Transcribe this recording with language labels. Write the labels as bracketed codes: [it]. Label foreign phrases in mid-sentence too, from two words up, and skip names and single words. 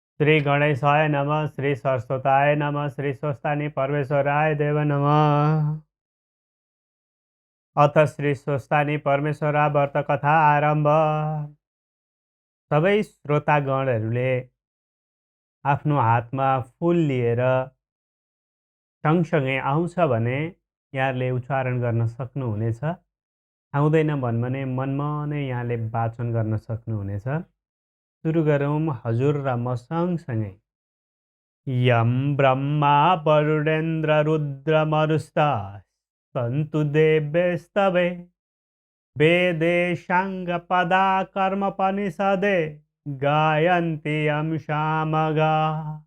[sa] श्री गणेशाय नमः, श्री सरस्वताय नमः, श्री स्वस्तानि परमेश्वराय देव नमः। अथ श्री स्वस्तानि परमेश्वरा व्रत कथा आरम्भ। [ne] सबै श्रोतागणहरूले आफ्नो हातमा फूल लिएर सँगसँगै आउँछ भने यहाँले उच्चारण गर्न सक्नुहुनेछ। आउँदैन भने मनमा नै यहाँले वाचन गर्न सक्नुहुनेछ। सुरु गरौँ हजुर र म सँगसँगै। [sa] यं ब्रह्मा वरुणेन्द्र रुद्र मरुतः सन्तु देवैस्तवे वेदे साङ्गपदा कर्मोपनिषदे गायन्ति यं सामगाः।